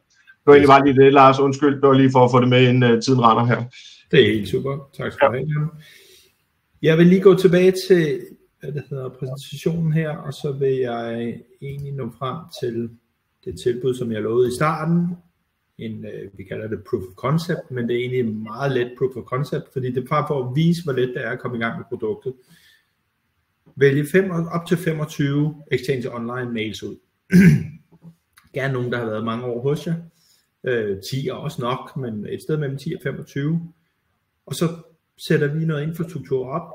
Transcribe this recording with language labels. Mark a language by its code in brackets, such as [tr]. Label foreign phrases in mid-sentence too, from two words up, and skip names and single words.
[da] Det var egentlig bare lige det, Lars. Undskyld, det var lige for at få det med, inden tiden render her. Det er helt super. Tak skal du have. Jeg vil lige gå tilbage til præsentationen her, og så vil jeg egentlig nå frem til det tilbud, som jeg lovede i starten. Vi kalder det [en] proof of concept, [da] men det er egentlig meget let [en] proof of concept, [da] fordi det er bare for at vise, hvor let det er at komme i gang med produktet. Vælge op til 25 Exchange Online mails ud. Gerne nogen, der har været mange år hos jer. 10 er også nok, men et sted mellem 10 og 25. Og så sætter vi noget infrastruktur op.